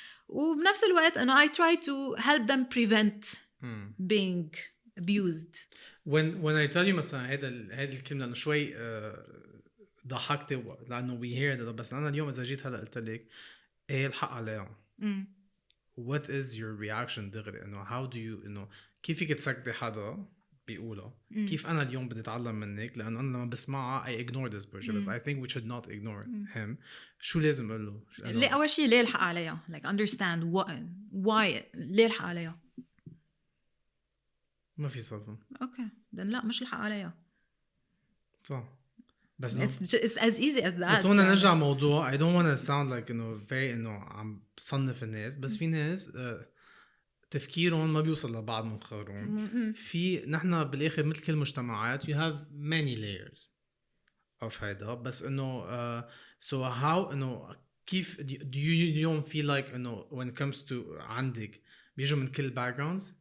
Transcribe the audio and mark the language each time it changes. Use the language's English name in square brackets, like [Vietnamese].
[Arabic] وبنفس الوقت [English] I try to help them prevent being abused. When I tell you [Arabic] مثلا هذا الكلمة لأنه شوي ضحكت لأنه [English] we hear that, [Arabic] بس أنا اليوم إذا جيت هلا قلت لك إيه الحق عليهم, [English] what is your reaction [Arabic] دغري إنه [English] how do you [Arabic] كيف فيك تسكتي حدا بيقوله؟ كيف أنا اليوم بدي أتعلم منك لأنه أنا لما بسمعها [English] I ignore this person, but I think we should not ignore him. [Arabic] شو لازم أقول له؟ ليه أول شيء ليه الحق عليها? [English] Like understand why [Arabic] ليه الحق عليها؟ ما في صفن. [English] Okay then [Arabic] لا مش الحق عليها. صح. بس [English] it's as easy as that. [Arabic] بس هون نرجع موضوع [English] I don't want to sound like very [Arabic] عم بصنف الناس, بس في ناس تفكيرهم ما بيوصل لبعض من خيرهم. في نحن بالآخر مثل كل مجتمعات [English] you have many layers of هيدا, بس so how كيف do you اليوم feel like when it comes to [Arabic] عندك بيجوا من كل [English] backgrounds